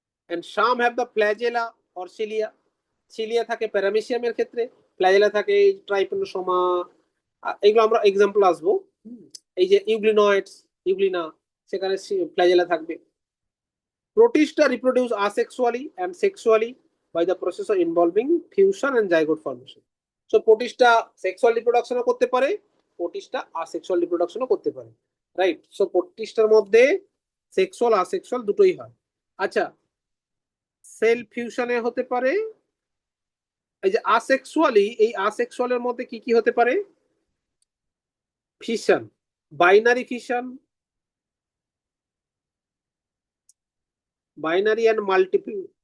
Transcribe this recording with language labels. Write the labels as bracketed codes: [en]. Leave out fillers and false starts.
[en] And some have the flagella or cilia. [bn] cilia থাকে প্যারামেসিয়ামের ক্ষেত্রে, flagella থাকে ট্রাইপেনোসোমা, এগুলো আমরা এক্সাম্পল আসবো। এই যে ইউগ্লিনয়েডস, ইউগ্লিনা, সেখানে ফ্ল্যাজেলা থাকবে। [en] Protista reproduce asexually and sexually by the process of involving fusion and zygote formation. [bn] So Protista sexual reproduction করতে পারে, Protista asexual reproduction করতে পারে, রাইট? সো প্রোটিস্টার মধ্যে সেক্সুয়াল আসেক্সুয়াল দুটোই হয়। আচ্ছা, সেল ফিউশনে হতে পারে। এই যে আসেক্সুয়ালি, এই আসেক্সুয়ালের মধ্যে কি কি হতে পারে? Fission, binary fission, binary and multiple.